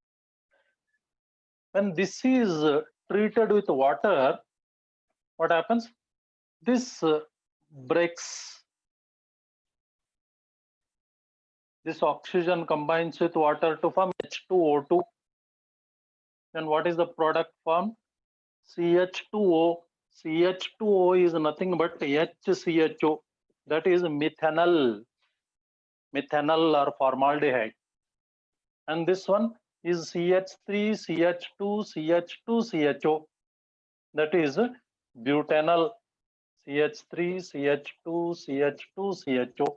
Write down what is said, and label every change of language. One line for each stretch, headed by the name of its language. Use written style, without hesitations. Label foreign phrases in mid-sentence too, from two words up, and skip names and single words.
English: When this is treated with water, what happens? This breaks. This oxygen combines with water to form H2O2. Then what is the product formed? CH2O. CH2O is nothing but HCHO. That is methanol. Methanol or formaldehyde. And this one is CH3, CH2, CH2, CHO. That is butanol. CH3, CH2, CH2, CHO.